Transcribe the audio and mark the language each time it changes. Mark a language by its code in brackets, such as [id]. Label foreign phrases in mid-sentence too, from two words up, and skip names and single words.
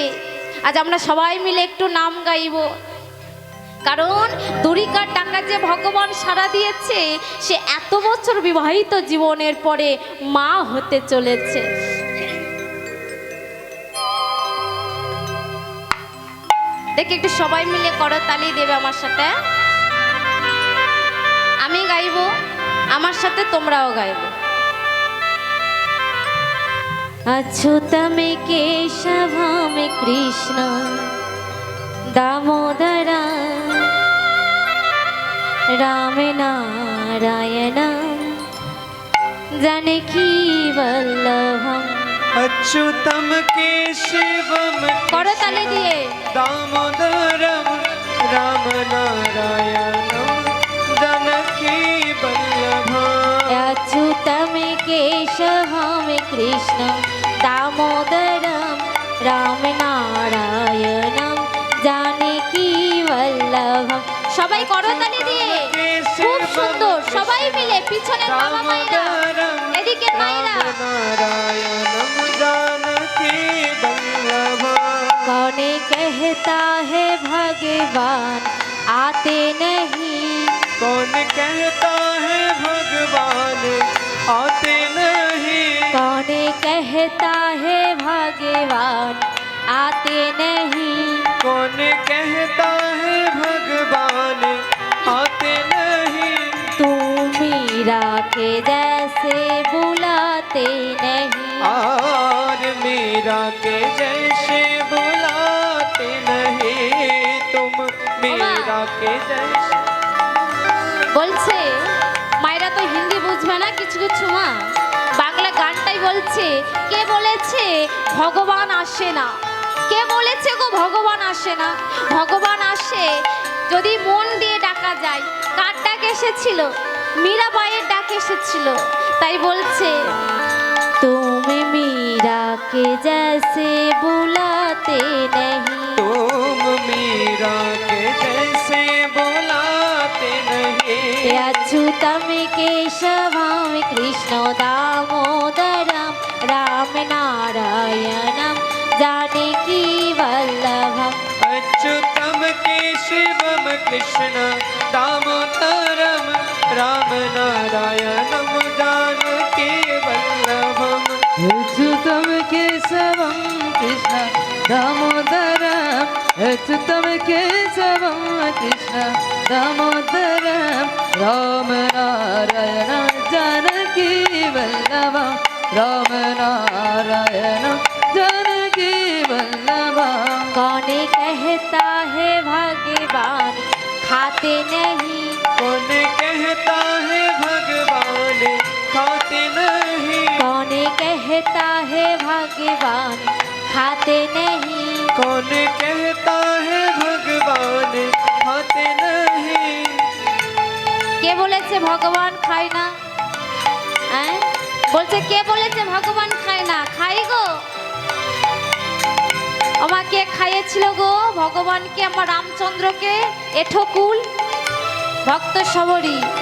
[bn] আজ আমরা সবাই মিলে একটু নাম গাইব, কারণ দুরিকার ডাকা যে ভগবান সাড়া দিয়েছে, সে এত বছর বিবাহিত জীবনের পরে মা হতে চলেছে। দেখি একটু সবাই মিলে করতালি দেবে আমার সাথে। আমি গাইবো, আমার সাথে তোমরাও গাইবে। [sa] अच्युतम केशवम कृष्ण दामोदर राम नारायण जानकी वल्लभम। अच्युतम केशवम [bn] করতালি দিয়ে [sa] दामोदरम राम नारायणम जानकी वल्लभम। अच्युतम केशवम कृष्ण दामोदरम राम नारायणम जानकी वल्लभम। [bn] সবাই করতালি দিয়ে খুব সুন্দর, সবাই মিলে পিছনে বাবা মায়েরা, এদিকে মায়েরা। [sa] नारायणम जानकी वल्लभम। [hi] कौन कहता है भगवान आते नहीं, कौन कहता है भगवान आते नहीं, कौन कहता है भगवान आते नहीं, कौन कहता है भगवान आते नहीं, तू मीरा के जैसे बुलाते नहीं, और मीरा के जैसे बुलाते नहीं, तुम मीरा के जैसे। [bn] বলছে মায়েরা তো হিন্দি বুঝবে না কিছু কিছু, মা বাংলা গানটাই বলছে। কে বলেছে ভগবান আসে না? কে বলেছে গো ভগবান আসে না? ভগবান আসে যদি মন দিয়ে ডাকা যায়। কার ডাক এসেছিল? মীরাবাইয়ের ডাক এসেছিল। তাই বলছে তুমি মীরাকে [hi] जैसे बुलाते नहीं, तुम मीरा के जैसे बुलाते नहीं, [sa] अच्युतम केशवम कृष्ण दामोदरम राम नारायणम जानकी वल्लभम। अच्युतम केशवम कृष्ण दामोदरम राम नारायणम जानकी वल्लभम। अच्युतम केशवम कृष्ण दामोदरम, अच्युतम केशवम कृष्ण दामोदरम राम नारायण जानकी वल्लभम, राम नारायण जानकी वल्लभम। [hi] कौन कहता है भगवान खाते नहीं, कौन कहता है भगवान कहता है भगवान खाते नहीं। कौन कहता है भगवान खाते नहीं। [bn] কে বলেছে ভগবান খায় না? হ্যাঁ বলছে কে বলেছে ভগবান খায় না? খাই গো। আমাকে খাইয়েছিল গো ভগবানকে, আমার রামচন্দ্রকে এঠকুল ভক্ত সবরী।